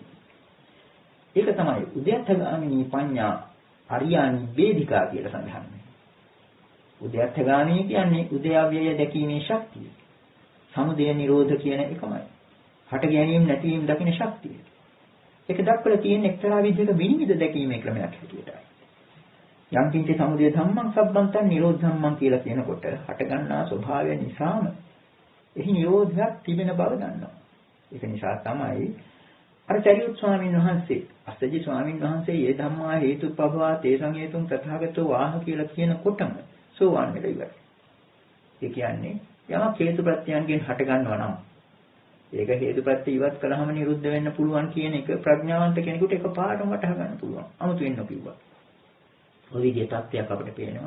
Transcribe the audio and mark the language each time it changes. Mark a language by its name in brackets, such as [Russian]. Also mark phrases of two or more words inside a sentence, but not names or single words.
[Sinhala] ඒක තමයි [Pali] උද්‍යත්තගාමිනී පඤ්ඤා අරියානි වේදිකා [Sinhala] කියලා සඳහන් වෙන්නේ. උද්‍යත්තගාමී කියන්නේ උද්‍යව්‍යය දැකීමේ ශක්තිය. සමුදය නිරෝධ කියන එකමයි. හට ගැනීම නැතිවීම දකින ශක්තිය. ඒක දක්වලා තියෙන එක්තරා විදිහක විනිවිද දැකීමේ ක්‍රමයක් හැටියටයි. [Pali] යම් කිංච සමුදය ධම්මං සබ්බන්තං නිරෝධ ධම්මං [Sinhala] කියලා කියනකොට හටගන්නා ස්වභාවය නිසාම එහි නිරෝධයක් තිබෙන බව දන්නවා. ඒක නිසා තමයි අර චරියුත් ස්වාමීන් වහන්සේ අස්සජි ස්වාමීන් වහන්සේ [Pali] "යේ ධම්මා හේතුප්පවා තේසං හේතුං තථාගතෝ ආහ" [Sinhala] කියලා කියනකොටම සෝවාන් වෙලා ඉවරයි. ඒ කියන්නේ යමක් හේතු ප්‍රත්‍යයන්ගෙන් හට ගන්නවා නම් ඒක හේතු ප්‍රත්‍ය ඉවත් කළාම නිරුද්ධ වෙන්න පුළුවන් කියන එක ප්‍රඥාවන්ත කෙනෙකුට එකපාරටම වටහා ගන්න පුළුවන්. අමුතුවෙන් නොකියුවා. ඔය විදිහේ තත්ත්වයක් අපිට පේනවා.